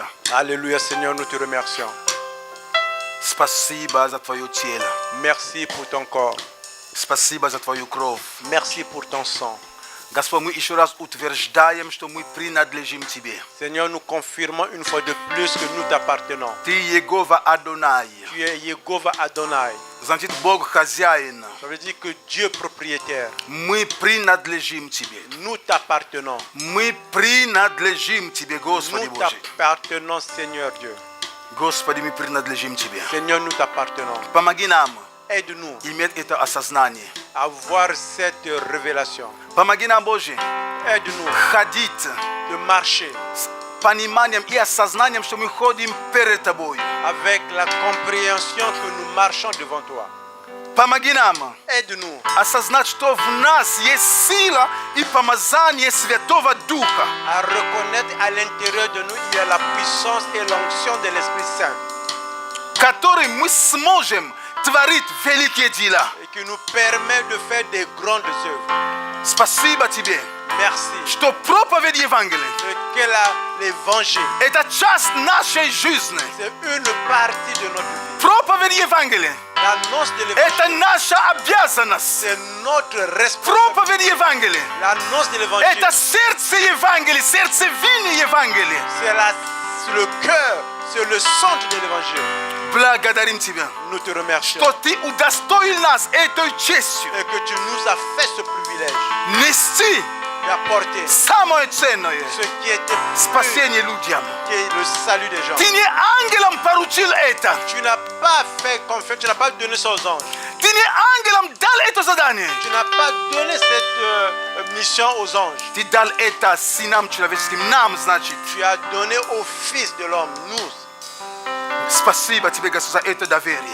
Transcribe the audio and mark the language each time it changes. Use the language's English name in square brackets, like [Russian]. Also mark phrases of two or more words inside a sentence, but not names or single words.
[French] Alléluia, Seigneur, nous te remercions. [Russian] Спасибо за Твое тело. [French] Merci pour ton corps. [Russian] Спасибо за Твою кровь. [French] Merci pour ton sang. [Russian] Господь, мы еще раз утверждаем, что мы принадлежим Тебе. [French] Seigneur, nous confirmons une fois de plus que nous t'appartenons. [Russian] Ты Егова Адонай. [French] Tu es Yehovah Adonai. [Russian] Значит, Бог хозяин. [French] Ça veut dire que Dieu propriétaire. [Russian] Мы принадлежим Тебе. [French] Nous t'appartenons. [Russian] Мы принадлежим Тебе, Господи [French] Nous [Russian] Божий. [French] t'appartenons, Seigneur Dieu. [Russian] Господи, мы принадлежим Тебе. [French] Seigneur, nous t'appartenons. [Russian] Помоги нам [French] Aide-nous [Russian] иметь это осознание. [French] à avoir cette révélation. [Russian] Помоги нам, Боже, [French] Aide-nous [Russian] ходить [French] de marcher [Russian] с пониманием и осознанием, что мы ходим перед Тобой. [French] avec la compréhension que nous marchons devant toi. [Russian] Помоги нам [French] Aide-nous [Russian] осознать, что в нас есть сила и помазание Святого Духа, [French] à reconnaître à l'intérieur de nous, il y a la puissance et l'onction de l'Esprit Saint [Russian] которым мы сможем творить великие дела. [French] et qui nous permet de faire des grandes œuvres. [Russian] Спасибо Тебе, [French] Merci. [Russian] что проповедь Евангелия [French] Que l'évangile, – [Russian] это часть нашей жизни. [French] c'est une partie de notre vie. [Russian] Проповедь Евангелия [French] L'annonce de – l'évangile, [Russian] это наша обязанность. [French] c'est notre responsabilité. [Russian] Проповедь Евангелия [French] L'annonce de – l'évangile, [Russian] это сердце Евангелия, сердцевина Евангелия. [French] c'est le cœur, c'est le centre de l'évangile. [Russian] Благодарим Тебя, [French] Nous te remercions [Russian] что Ты удостоил нас этой честью [French] et que tu nous as fait ce privilège [Russian] нести [French] d'apporter [Russian] самое ценное [French] ce qui était plus, [Russian] спасение людям. [French] qui est le salut des gens. [Russian] Ты не ангелам поручил это. [French] Tu n'as pas fait confiance, tu n'as pas donné ça aux anges. [Russian] Ты не ангелам дал это задание. [French] Tu n'as pas donné cette mission aux anges. [Russian] Ты дал это сынам человеческим, нам, значит. [French] Tu as donné au Fils de l'homme, nous. [Russian] Спасибо Тебе, Господь, за это доверие.